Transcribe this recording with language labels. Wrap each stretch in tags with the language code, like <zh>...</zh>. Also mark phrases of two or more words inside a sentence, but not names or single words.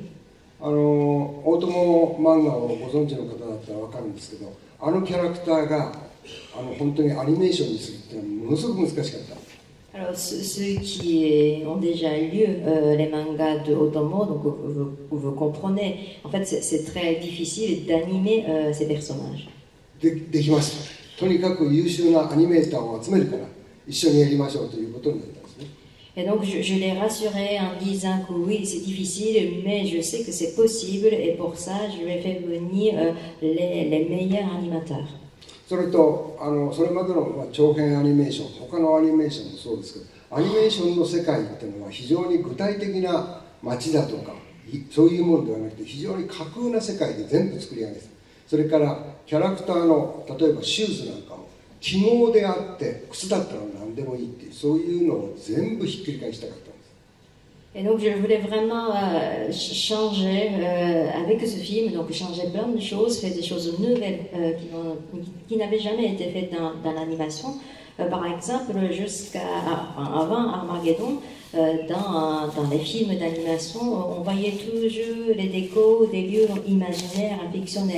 <ja>大友漫画をご存知の方だったら分かるんですけど、あのキャラクターが本当にアニメーションにするっていうのはものすごく難しかった。</ja> <fr>Alors, ceux qui ont déjà lu les mangas de Otomo, donc vous comprenez, en fait, c'est très difficile d'animer ces personnages.</fr> <ja>できます。とにかく優秀なアニメーターを集めるから一緒にやりましょうということになったんですね。</ja> <fr>Et donc, je l'ai rassuré en disant que oui, c'est difficile, mais je sais que c'est possible, et pour ça, je vais faire venir les meilleurs animateurs.</fr> <ja>それとそれまでの長編アニメーション、他のアニメーションもそうですけど、アニメーションの世界っていうのは非常に具体的な街だとかそういうものではなくて、非常に架空な世界で全部作り上げて、それからキャラクターの例えばシューズなんかも記号であって靴だったら何でもいいっていう、そういうのを全部ひっくり返したかったんです。</ja> <fr>Et donc je voulais vraiment changer avec ce film, donc changer plein de choses, faire des choses nouvelles qui n'avaient jamais été faites dans l'animation. Par exemple, avant Armageddon, dans les films d'animation, on voyait toujours les décors des lieux imaginaires, fictionnels.</fr>